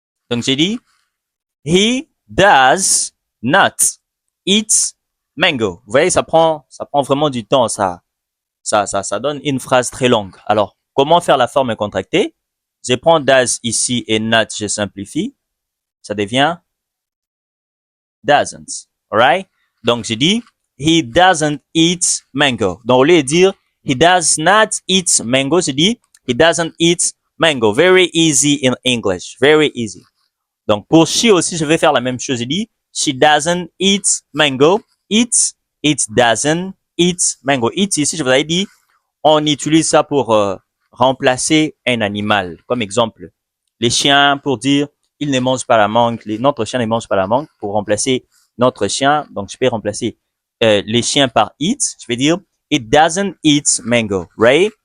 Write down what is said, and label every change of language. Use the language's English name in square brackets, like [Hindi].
[French] Donc j'ai dit, [English] he does not eat mango. [French] Vous voyez, ça prend vraiment du temps, ça donne une phrase très longue. Alors, comment faire la forme contractée? Je prends does ici et not, je simplifie. Ça devient doesn't. Alright? Donc, j'ai dit, [English] he doesn't eat mango. [French] Donc, au lieu de dire, [English] he does not eat mango, [French] je dis, [English] he doesn't eat mango. Very easy in English. Very easy. [French] Donc, pour she aussi, je vais faire la même chose. Je dis, [English] she doesn't eat mango. It doesn't eat mango. [French] It ici, je vous avais dit, on utilise ça pour remplacer un animal. Comme exemple, les chiens pour dire ils ne mangent pas la mangue. Notre chien ne mange pas la mangue. Pour remplacer notre chien, donc je peux remplacer les chiens par it. Je vais dire [English] it doesn't eat mango, right?